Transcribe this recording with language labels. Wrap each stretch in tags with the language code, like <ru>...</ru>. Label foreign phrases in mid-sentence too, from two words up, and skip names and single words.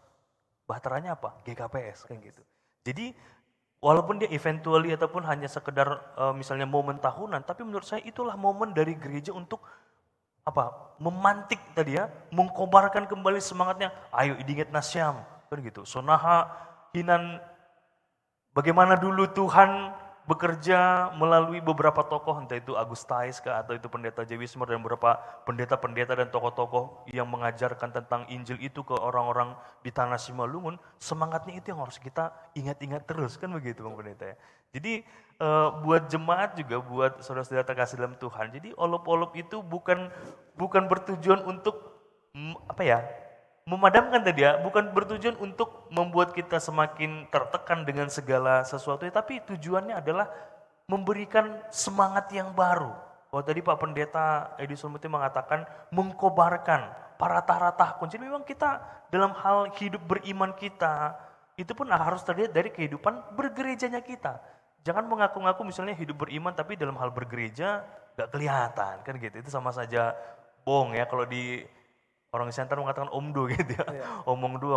<id>Bahteranya apa? GKPS kan gitu. Jadi walaupun dia eventually ataupun hanya sekedar misalnya momen tahunan, tapi menurut saya itulah momen dari gereja untuk memantik tadi ya, mengkobarkan kembali semangatnya, ayo idinget nasyam, kan gitu.</id> <bts>Sonaha hinan,</bts> <id>bagaimana dulu Tuhan bekerja melalui beberapa tokoh, entah itu Agustais atau itu pendeta Jewismer dan beberapa pendeta-pendeta dan tokoh-tokoh yang mengajarkan tentang Injil itu ke orang-orang di tanah Simalungun, semangatnya itu yang harus kita ingat-ingat terus, kan begitu Bang Pendeta ya. Jadi buat jemaat juga, buat saudara-saudara terkasih dalam Tuhan, jadi olop-olop itu bukan bertujuan untuk memadamkan tadi ya, bukan bertujuan untuk membuat kita semakin tertekan dengan segala sesuatu, tapi tujuannya adalah memberikan semangat yang baru. Kalau tadi Pak Pendeta Edi Sulmuti mengatakan mengkobarkan paratah-ratah kunci, memang kita dalam hal hidup beriman kita itu pun harus terlihat dari kehidupan bergerejanya kita. Jangan mengaku-ngaku misalnya hidup beriman tapi dalam hal bergereja gak kelihatan, kan gitu. Itu sama saja bohong ya kalau orang Center mengatakan omdo gitu ya, omong doang.</id>